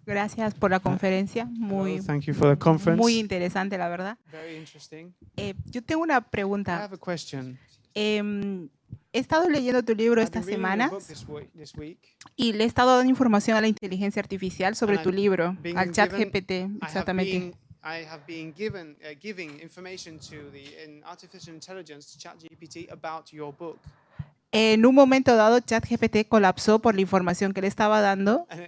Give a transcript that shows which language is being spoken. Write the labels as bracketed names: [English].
[Spanish] Gracias por la conferencia. Muy interesante, la verdad. Yo tengo una pregunta. He estado leyendo tu libro esta semana y le he estado dando información a la inteligencia artificial sobre tu libro, al ChatGPT, exactamente. [English] I have been giving information to the artificial intelligence, ChatGPT, about your book. [Spanish] En un momento dado, ChatGPT colapsó por la información que le estaba dando.